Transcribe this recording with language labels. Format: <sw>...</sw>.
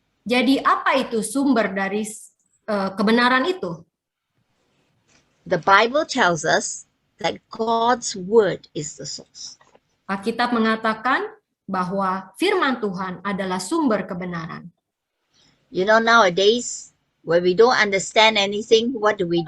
<id>Jadi apa itu sumber dari kebenaran itu?</id> <en>The Bible tells us that God's word is the source.</en> <id>Alkitab mengatakan bahwa firman Tuhan adalah sumber kebenaran.</id> <en>You know, nowadays, when we don't understand anything, what do?</en>